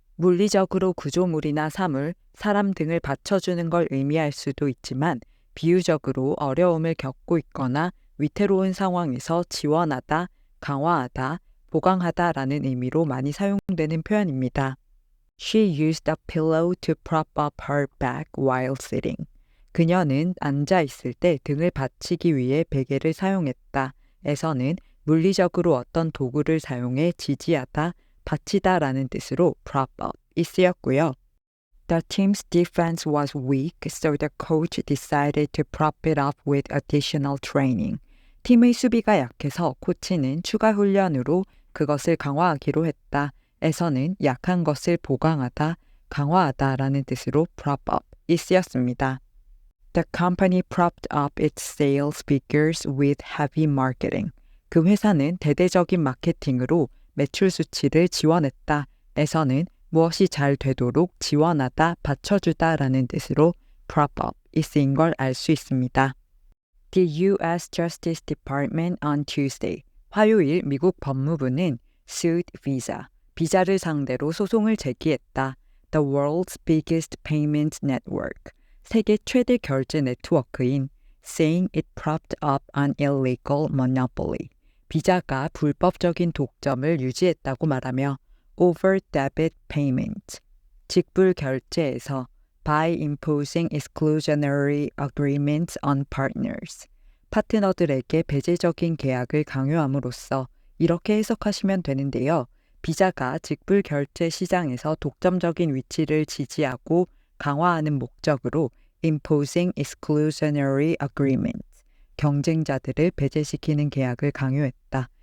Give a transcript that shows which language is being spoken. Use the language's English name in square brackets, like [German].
[Korean] 물리적으로 구조물이나 사물, 사람 등을 받쳐주는 걸 의미할 수도 있지만 비유적으로 어려움을 겪고 있거나 위태로운 상황에서 지원하다, 강화하다, 보강하다라는 의미로 많이 사용되는 표현입니다. [English] She used a pillow to prop up her back while sitting. [Korean] 그녀는 앉아 있을 때 등을 받치기 위해 베개를 사용했다. 에서는 물리적으로 어떤 도구를 사용해 지지하다, 받치다라는 뜻으로 prop up이 쓰였고요. [English] The team's defense was weak, so the coach decided to prop it up with additional training. [Korean] 팀의 수비가 약해서 코치는 추가 훈련으로 그것을 강화하기로 했다. 에서는 약한 것을 보강하다, 강화하다라는 뜻으로 prop up이 쓰였습니다. [English] The company propped up its sales figures with heavy marketing. [Korean] 그 회사는 대대적인 마케팅으로 매출 수치를 지원했다. 에서는 무엇이 잘 되도록 지원하다, 받쳐주다라는 뜻으로 prop up이 쓰인 걸 알 수 있습니다. [English] The U.S. Justice Department on Tuesday. [Korean] 화요일 미국 법무부는 [English] sued Visa. [Korean] 비자를 상대로 소송을 제기했다. [English] The world's biggest payment network. [Korean] 세계 최대 결제 네트워크인 [English] saying it propped up an illegal monopoly. [Korean] 비자가 불법적인 독점을 유지했다고 말하며 [English] over debit payment. [Korean] 직불 결제에서 [English] by imposing exclusionary agreements on partners. [Korean] 파트너들에게 배제적인 계약을 강요함으로써 이렇게 해석하시면 되는데요. 비자가 직불 결제 시장에서 독점적인 위치를 지지하고 강화하는 목적으로 [English] imposing exclusionary agreements, [Korean] 경쟁자들을 배제시키는 계약을 강요했다.